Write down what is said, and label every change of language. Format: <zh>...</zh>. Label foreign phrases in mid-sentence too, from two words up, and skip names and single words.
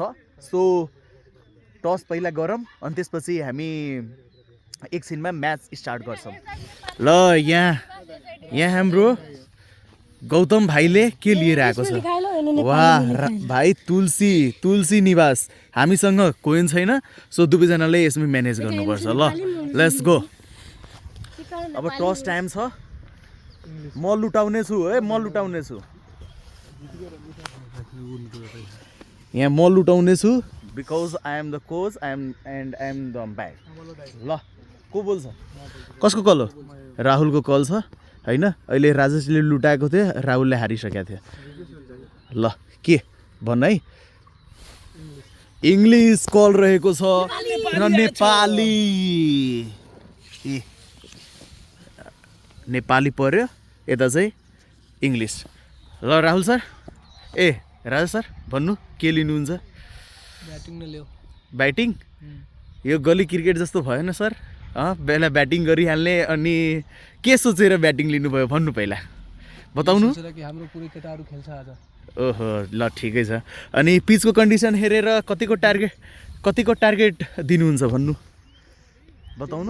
<ne>सो टस पहिला गरौँ अनि त्यसपछि हामी एकछिनमा म्याच स्टार्ट गर्छौँ ल यहाँ हाम्रो गौतम भाइले के लिएर आएको छ वाह भाइ तुलसी निवास हामीसँग कोइन छैन सो दुवैजनाले यसमा म्यानेज गर्नुपर्छ ल</ne> <en>let's go</en> <ne>अब टस टाइम छ म लुटाउने छु यहाँ म लुटाउने छु</ne> <en>because I am the coach I am the umpire</en> <ne>ल को बोल्छ कसको कल हो राहुलको कल छ होइन। अहिले राजेशले लुटाएको थियो, राहुलले हारिसकेको थियो। ल के भन् है। इङ्ग्लिस कल रहेको छ र नेपाली। ए नेपाली पर्यो, यता चाहिँ इङ्ग्लिस। ल राहुल सर, ए राजेश सर भन्नु के लिनुहुन्छ?</ne> <hi>बैटिंग ने लो।</hi> <ne>ब्याटिङ? यो गली क्रिकेट जस्तो भएन सर? पहिला ब्याटिङ गरिहाल्ने अनि के सोचेर ब्याटिङ लिनुभयो भन्नु पहिला बताउनु। सोचेर कि हाम्रो पुरै केटाहरू खेल्छ आज। ओहो ल ठिकै छ। अनि पिचको कन्डिसन हेरेर कतिको टार्गेट दिनुहुन्छ भन्नु बताउनु।</ne>